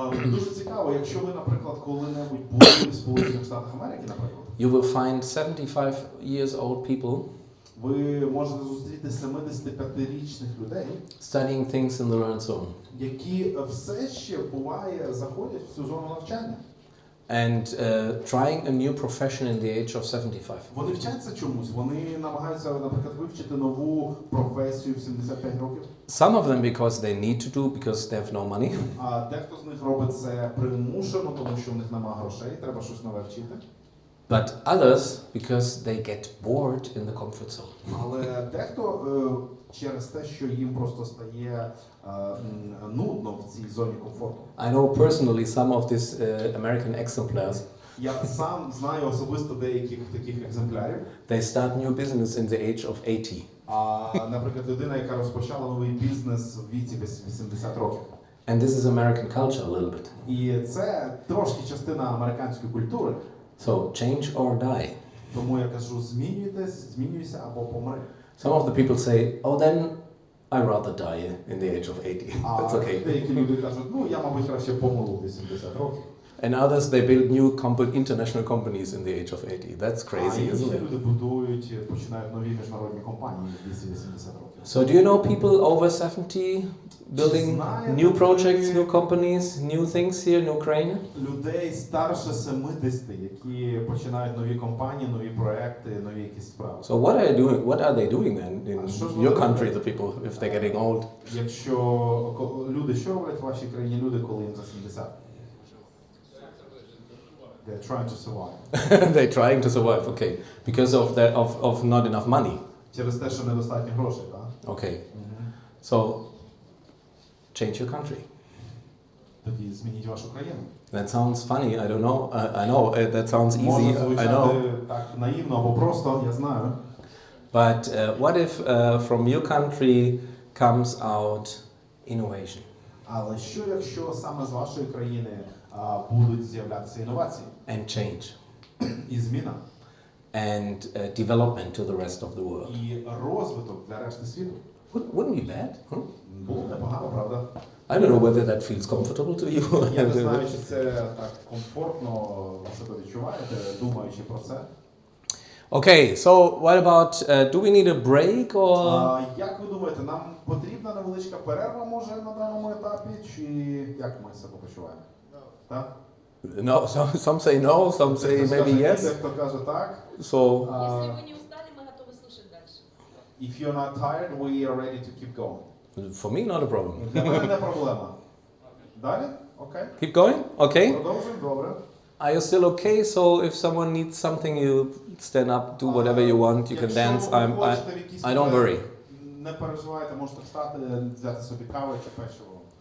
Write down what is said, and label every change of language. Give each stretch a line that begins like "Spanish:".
Ukrainian: Дуже цікаво, якщо ви, наприклад, коли-небудь були в Сполучених Штатах Америки, наприклад,
English: you will find 75 years old people
Ukrainian: ви можете зустріти 75-річних людей,
English: studying things in the learn zone.
Ukrainian: які все ще буває заходять в цю зону навчання.
English: and trying a new profession in the age of 75.
Ukrainian: Вони вчаться чомусь, вони намагаються, наприклад, вивчити нову професію в 75 років.
English: Some of them because they need to do, because they have no money.
Ukrainian: А дехто з них робить це примушено, тому що в них немає грошей, треба щось нове вчити.
English: But others because they get bored in the comfort zone.
Ukrainian: Але дехто через те, що їм просто стає нудно в цій зоні комфорту.
English: I know personally some of these American exemplars.
Ukrainian: Я сам знаю особисто деяких таких екземплярів.
English: They start new business in the age of 80.
Ukrainian: А, наприклад, людина, яка розпочала новий бізнес в віці 80 років.
English: And this is American culture a little bit.
Ukrainian: І це трошки частина американської культури.
English: So change or die.
Ukrainian: Тому я кажу, змінюйся або помри.
English: Some of the people say, oh then I rather die in the age of 80. That's okay.
Ukrainian: Деякі люди кажуть, ну я, мабуть, краще помру в 80 років.
English: And others, they build new international companies in the age of 80. That's crazy, isn't it?
Ukrainian: Люди будують, починають нові міжнародні компанії в 80 років.
English: So do you know people over 70 building new projects, new companies, new things here in Ukraine?
Ukrainian: Людей старше 70, які починають нові компанії, нові проекти, нові якісь справи.
English: So what are they doing then in your country, the people, if they're getting old?
Ukrainian: Якщо люди, що роблять в вашій країні люди, коли їм за 70?
English: They're trying to survive. They're trying to survive, okay. Because of not enough money.
Ukrainian: Через те, що недостатньо грошей, так?
English: Okay. So change your country.
Ukrainian: Тоді змініть вашу країну.
English: That sounds funny, I don't know. I know that sounds easy,
Ukrainian: Може
English: I
Ukrainian: звучати
English: know.
Ukrainian: так наївно або просто, я знаю.
English: But what if from your country comes out innovation?
Ukrainian: Але що, якщо саме з вашої країни будуть з'являтися інновації?
English: And change.
Ukrainian: І зміна.
English: And development to the rest of the world.
Ukrainian: І розвиток для решти світу.
English: Wouldn't be bad, huh?
Ukrainian: Було непогано, правда?
English: I don't know whether that feels comfortable to you.
Ukrainian: Я не знаю, чи це так комфортно себе відчуваєте, думаючи про це.
English: Okay, so what about, do we need a break or?
Ukrainian: Як ви думаєте, нам потрібна невеличка перерва, може, на даному етапі, чи як ми себе почуваємо? Так?
English: No, some say no, some say maybe yes.
Ukrainian: Дехто каже так.
English: So,
Russian: Если вы не устали, мы готовы слушать дальше.
English: If you're not tired, we are ready to keep going. for me, not a problem.
Ukrainian: Для мене не проблема. Далі? Окей.
English: Keep going? Okay.
Ukrainian: Продовжуємо, добре.
English: Are you still okay? So if someone needs something, you stand up, do whatever you want, you can dance. I don't worry.
Ukrainian: Не переживайте, можете встати, взяти собі каву чи печиво.